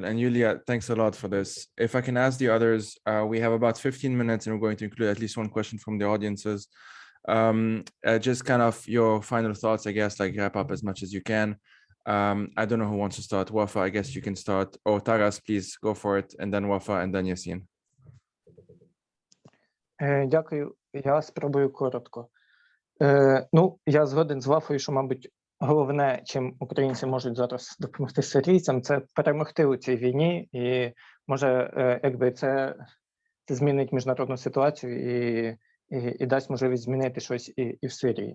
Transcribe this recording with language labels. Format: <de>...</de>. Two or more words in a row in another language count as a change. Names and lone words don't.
<en>And Yulia, thanks a lot for this. If I can ask the others, we have about 15 minutes and we're going to include at least one question from the audiences. Just kind of your final thoughts, I guess, wrap up as much as you can. I don't know who wants to start. Wafa, I guess you can start. Or Taras, please go for it. And then Wafa and then Yassin.</en> <uk>Дякую. Я спробую коротко. Я згоден з Вафою, що, мабуть, головне, чим українці можуть зараз допомогти сирійцям, це перемогти у цій війні, і може, якби це змінить міжнародну ситуацію і дасть можливість змінити щось і в Сирії.</uk>